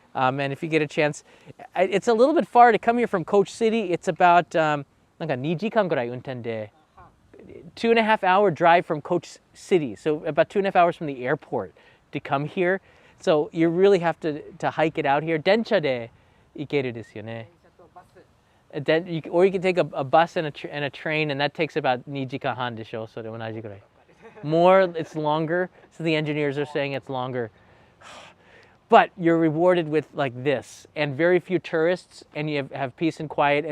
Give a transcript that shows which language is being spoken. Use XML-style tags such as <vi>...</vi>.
<en>And if you get a chance, it's a little bit far to come here from Coach City. It's about</en> <ja>2時間ぐらい運転で</ja> <en>2.5 hour drive from Coach City. So about 2.5 hours from the airport to come here. So you really have to hike it out here.</en> <ja>電車で行けるですよね。</ja> <en>Or you can take a bus and a train, and that takes about</en> <ja>2時間半でしょ。それ同じぐらい。</ja> <en>More, it's longer. So the engineers are saying it's longer. But you're rewarded with like this, and very few tourists, and you have peace and quiet.</en>